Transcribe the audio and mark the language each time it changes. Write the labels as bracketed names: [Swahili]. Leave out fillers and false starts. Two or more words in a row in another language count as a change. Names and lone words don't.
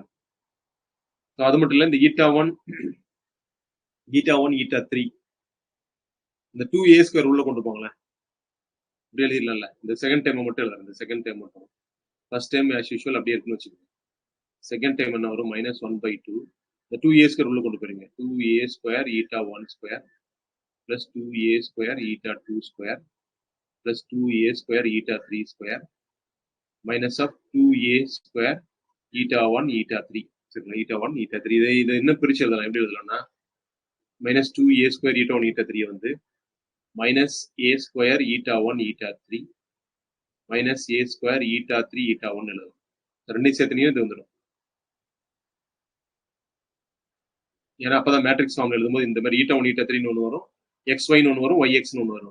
[Tamil] ஸோ அது மட்டும் இல்லை இந்த eta 1 eta 3 இந்த 2a ஸ்கொயர் உள்ள கொண்டு போங்களேன். இப்படி எழுதிடலாம்ல. இந்த [English] second time [Tamil] மட்டும் எழுதுறேன். இந்த [English] second time [Tamil] மட்டும் [English] first time as usual [Tamil] அப்படியே இருக்குன்னு வச்சுக்கோங்க. [English] second time [Tamil] என்ன வரும் மைனஸ் 1/2 இந்த 2a ஸ்கொயர் உள்ள கொண்டு போறீங்க. [English] 2a square eta 1 square plus 2a square eta 2 square plus 2a square eta 3 square minus of 2a square eta 1 eta 3 சரிங்களா. [Tamil] eta 1 eta 3 இதை இன்னும் பிரிச்சு எழுதலாம். எப்படி எழுதலாம்னா [English] minus 2a square eta 1 eta 3 [Tamil] வந்து [English] minus a square eta 1 eta 3 minus a square eta 3 eta 1 [Tamil] எழுதலாம். ரெண்டையும் சேர்த்துனையும் இது வந்துடும். ஏன்னா அப்பதான் [English] matrix form [Tamil] எழுதும்போது இந்த மாதிரி eta 1 eta 3 ஒன்று வரும், xy ஒன்று வரும், yx ஒன்று வரும்.